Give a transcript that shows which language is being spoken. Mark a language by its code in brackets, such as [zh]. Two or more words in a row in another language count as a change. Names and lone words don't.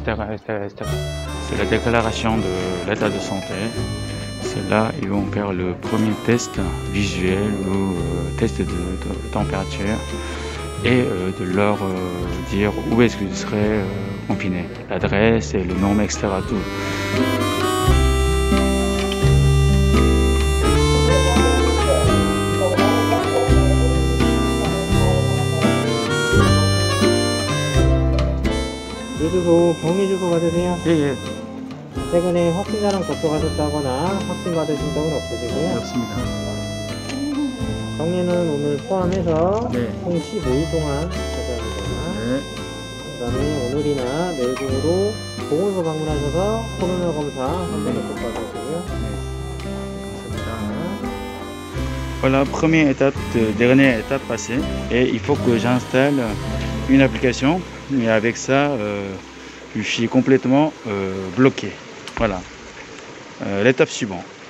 [fr] C'est la déclaration de l'état de santé. C'est là ils vont faire le premier test visuel ou test de température et de leur dire où est-ce qu'ils seraient confinés, l'adresse et le nom, etc. Tout. [ko] 주소 경위 주소 받으세요? 예, 최근에 확진자랑 접촉하셨다거나 확진받으신 적은 없으시고요? 그렇습니까? 격리는 오늘 포함해서 네. 총 15일 동안 하셔야 되거나 네. 그 다음에 오늘이나 내일 중으로 보건소 방문하셔서 코로나 검사 한 번 더 받으시고요. [fr] Voilà, première étape, dernière étape passée. Et il faut que j'installe une application. Et avec ça, je suis complètement bloqué. Voilà. L'étape suivante.